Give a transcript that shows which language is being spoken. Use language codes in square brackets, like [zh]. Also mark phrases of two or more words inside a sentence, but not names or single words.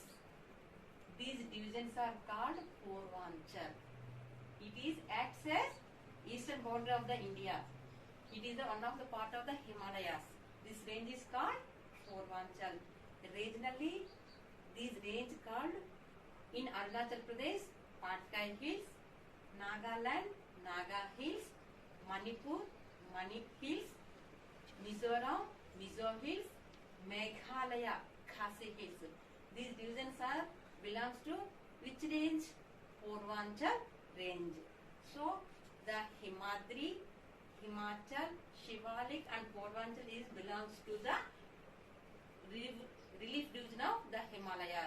[en] These divisions are called Purvanchal. It is acts as eastern boundary of the India. It is the one of the part of the Himalayas. This range is called Purvanchal. Regionally, these range called in Arunachal Pradesh, Patkai Hills, Nagaland, Naga Hills, Manipur, Manip Hills, Mizoram, Mizo Hills, Meghalaya, Khasi Hills. These divisions are belongs to which range? Purvanchal range. So the Himadri, Himachal, Shivalik and Purvanchal is belongs to the relief division of the Himalayas.